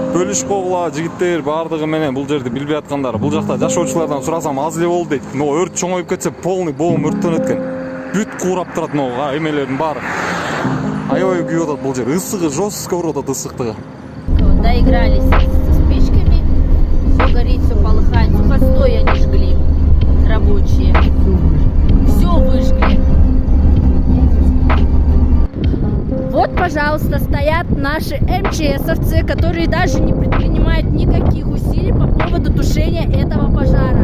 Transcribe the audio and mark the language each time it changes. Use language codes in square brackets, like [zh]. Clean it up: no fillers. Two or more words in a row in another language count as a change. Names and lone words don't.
[ky] бөлүшкөгула жигиттер баардыгы менен бул жерди билбей аткандар. Бул жакта жашоочулардан сурасам аз эле болду дейт. Но өрт чоңоюп кетсе полный боом өрттөнөт экен. Бүт куурап турат могу эмелердин баары. Аябай күйүп атат бул жер. Ысыгы жестко уруп атат ысыктыгы. [ru] Доигрались со спичками. Все горит, все полыхает. Сухостой они жгли. Рабочие. Все выжгли. Вот, пожалуйста, стоят наши МЧСовцы, которые даже не предпринимают никаких усилий по поводу тушения этого пожара.